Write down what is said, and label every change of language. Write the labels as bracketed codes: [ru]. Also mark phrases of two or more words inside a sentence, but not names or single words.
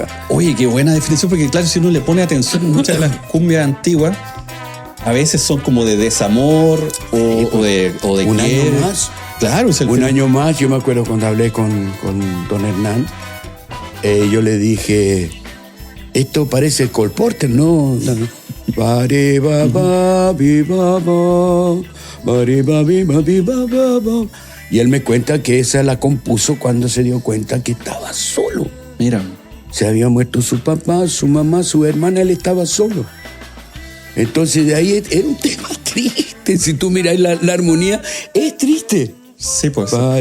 [es] Oye, qué buena definición, porque claro, si uno le pone atención, muchas de las cumbias antiguas a veces son como de desamor o de un quiebre. año más. Claro, es el Un año más, yo me acuerdo cuando hablé con don Hernán, yo le dije, esto parece Cole Porter, ¿no? Bari, ba, ba, bi, ba, ba, bari, ba, bi, ba, bi, ba, ba, ba. Y él me cuenta que esa la compuso cuando se dio cuenta que estaba solo. Mira. Se había muerto su papá, su mamá, su hermana, él estaba solo. Entonces de ahí era un tema triste. Si tú miras la armonía, es triste. Sí, pues.